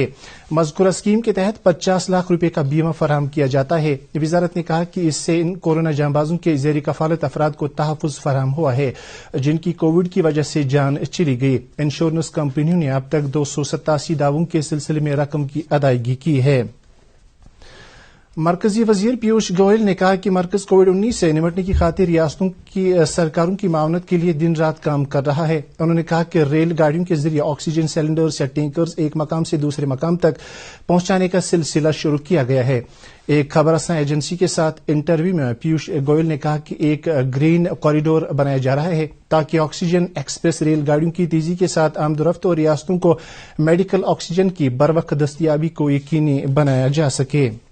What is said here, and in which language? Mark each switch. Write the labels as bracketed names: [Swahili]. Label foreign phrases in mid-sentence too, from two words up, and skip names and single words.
[Urdu] مذکورہ اسکیم کے تحت 50 لاکھ روپے کا بیمہ فراہم کیا جاتا ہے۔ وزارت نے کہا کہ اس سے ان کورونا جانبازوں کے زیر کفالت افراد کو تحفظ فراہم ہوا ہے جن کی کووڈ کی وجہ سے جان چلی گئی۔ انشورنس کمپنیوں نے اب تک 287 دعووں کے سلسلے میں رقم کی ادائیگی کی ہے۔ مرکزی وزیر پیوش گوئل نے کہا کہ مرکز کووڈ-19 سے نمٹنے کی خاطر ریاستوں کی سرکاروں کی معاونت کے لیے دن رات کام کر رہا ہے۔ انہوں نے کہا کہ ریل گاڑیوں کے ذریعے آکسیجن سلنڈرز یا ٹینکرز ایک مقام سے دوسرے مقام تک پہنچانے کا سلسلہ شروع کیا گیا ہے۔ ایک خبر رساں ایجنسی کے ساتھ انٹرویو میں پیوش گوئل نے کہا کہ ایک گرین کوریڈور بنایا جا رہا ہے تاکہ آکسیجن ایکسپریس ریل گاڑیوں کی تیزی کے ساتھ آمد و رفت اور ریاستوں کو میڈیکل آکسیجن کی بروقت دستیابی کو یقینی بنایا جا سکے۔